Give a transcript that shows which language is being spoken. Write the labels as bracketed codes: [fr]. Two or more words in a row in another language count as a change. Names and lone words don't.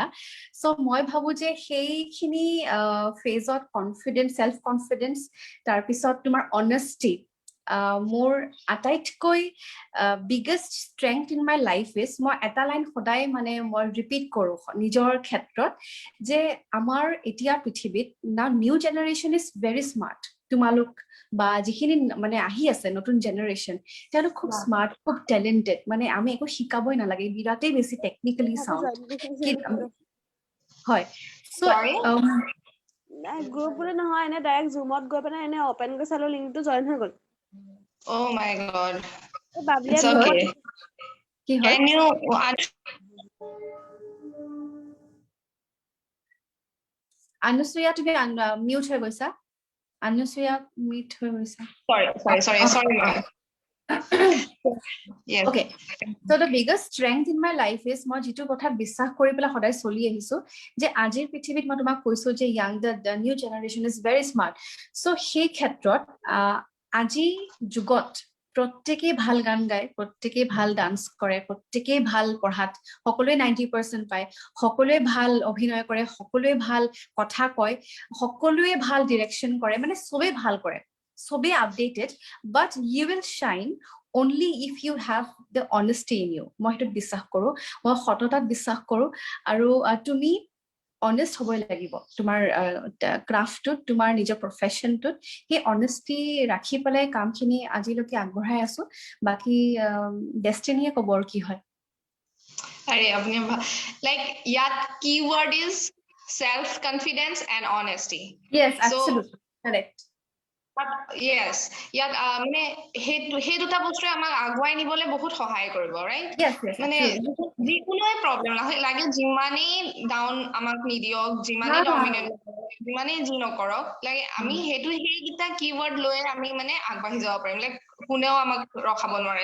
[as] চ' মই ভাবো যে সেইখিনি ফেজত [en] confidence, self confidence, [as] তাৰপিছত তোমাৰ অনেষ্টি, মোৰ আটাইতকৈ [en] biggest strength in my life is, [as] মই এটা লাইন সদায় মানে মই ৰিপিট কৰো নিজৰ ক্ষেত্ৰত, যে আমাৰ এতিয়া পৃথিৱীত না [en] new generation is very smart, [as] তোমালোক বা যিখিনি মানে আহি আছে নতুন জেনেৰেশ্যন, তেওঁলোক খুব স্মাৰ্ট, খুব টেলেণ্টেড, মানে আমি একো শিকাবই নালাগে, বিৰাটেই বেছি [en] technically sound. [as] হয়, গ্ৰুপ বুলি নহয়, এনে ডাইৰেক্ট জুমত গৈ পেলাই এনে ওপেন কৰি চালো, লিংকটো জইন হৈ গ'ল। [en] Oh my God. বাবলিয়া It's okay. [as] কি হয়? [en] Can you [as] অনুসূয়া তুমি মিউট হৈ গৈছা, অনুসূয়া মিউট হৈ গৈছা। [en] sorry. Yes. Okay, so the biggest strength in my life is [as] মই যিটো কথা বিশ্বাস কৰি পেলাই সদায় চলি আহিছো, যে আজিৰ পৃথিৱীত মই তোমাক কৈছো যে [en] the new generation is very smart. [as] So সেই ক্ষেত্ৰত আজি যুগত প্ৰত্যেকেই ভাল গান গায়, প্ৰত্যেকেই ভাল ডান্স কৰে, প্ৰত্যেকেই ভাল পঢ়াত, সকলোৱে 90% পায়, সকলোৱে ভাল অভিনয় কৰে, সকলোৱে ভাল কথা কয়, সকলোৱে ভাল ডিৰেকশ্যন কৰে, মানে চবেই ভাল কৰে, চবেই আপডেটেড, [en] but you will shine only if you have the honesty in you. [as] মই সেইটোত বিশ্বাস কৰো, মই সততাত বিশ্বাস কৰো, আৰু তুমি অনেষ্ট হ'বই লাগিব তোমাৰ ক্ৰাফ্টটোত, তোমাৰ নিজৰ প্ৰফেশ্যনটোত। সেই অনেষ্টি ৰাখি পেলাই কামখিনি আজিলৈকে আগবঢ়াই আছো, বাকী ডেষ্টিনিয়ে ক'ব আৰু কি হয়। আৰে আপুনি [en] like ইয়াত keyword is self confidence and honesty. Yes, absolutely correct. Yes, [as] ইয়াত মানে সেই দুটা বস্তুৱে আমাক আগুৱাই নিবলৈ বহুত সহায় কৰিব, ৰাইট? মানে যিকোনোৱে প্ৰব্লেম লাগে, যিমানেই ডাউন আমাক নিদিয়ক, যিমানেই ডমিনেট, যিমানেই যি নকৰক, লাগে আমি সেইকেইটা কিৱৰ্ড লৈ আমি মানে আগবাঢ়ি যাব পাৰিম, লাইক কোনেও আমাক ৰখাব নোৱাৰে,